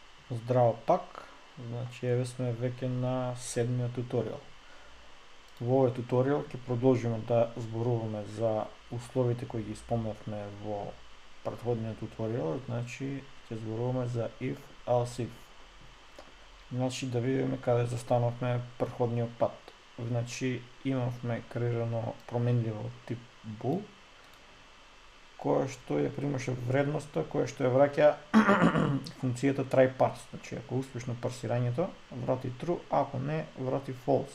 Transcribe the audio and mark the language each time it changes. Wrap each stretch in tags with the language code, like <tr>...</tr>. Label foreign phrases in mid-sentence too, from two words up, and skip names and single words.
<mk>Здраво пак, значи еве сме веќе на 7-миот туторијал. Во овој туторијал ќе продолжиме да зборуваме за условите кои ги спомнавме во претходниот туторијал, значи ќе зборуваме за</mk> <en>if, else if.</en> <mk>Значи да видиме каде застанавме претходниот пат. Значи имавме креирано променливо тип bool, која што ја примаше вредноста која што ја враќа функцијата</mk> <en>try parse.</en> <mk>Значи ако успешно парсирањето врати true, ако не врати false.</mk>